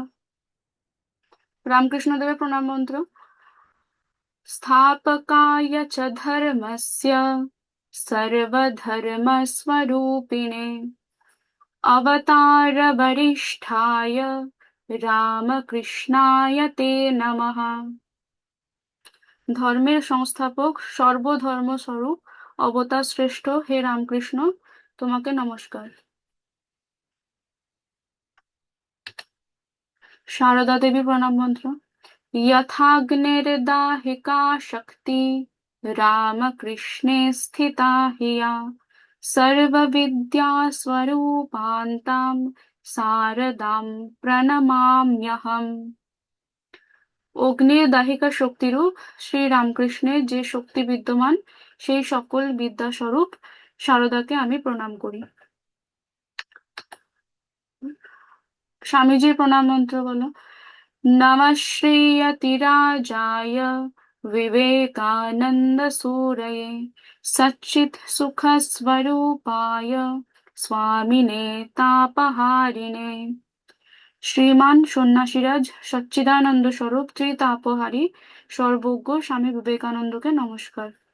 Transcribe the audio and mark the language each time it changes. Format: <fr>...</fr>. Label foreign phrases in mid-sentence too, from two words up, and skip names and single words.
<bn>রামকৃষ্ণ দেবের প্রণাম মন্ত্র।</bn> <sa>स्थापकाय च धर्मस्य सर्वधर्मस्वरूपिणे अवतारवरिष्ठाय रामकृष्णाय ते नमः।</sa> <bn>ধর্মের সংস্থাপক, সর্বধর্ম স্বরূপ, অবতার শ্রেষ্ঠ হে রামকৃষ্ণ, তোমাকে নমস্কার। সারদা দেবী প্রণাম মন্ত্র।</bn> <sa>यथाग्निर्दाहिका शक्ति रामकृष्णे स्थिता हिया सर्वविद्यास्वरूपान्तां शारदां प्रणमाम्यहम्।</sa> <bn>অগ্নির দাহিকা শক্তিরূপ শ্রী রামকৃষ্ণের যে শক্তি বিদ্যমান, সেই সকল বিদ্যাস্বরূপ শারদাকে আমি প্রণাম করি। স্বামীজির প্রণাম মন্ত্র বলো।</bn> <sa>নমঃ শ্রীয়তিরাজায় বিবেকানন্দ সুরয়ে সচ্চিৎ সুখ স্বরূপায় স্বামিনে তাপহারিণে</sa> <bn>শ্রীমান সন্ন্যাসীরাজ সচ্চিদানন্দ স্বরূপ ত্রিতাপহারী সর্বজ্ঞ স্বামী বিবেকানন্দকে নমস্কার।</bn>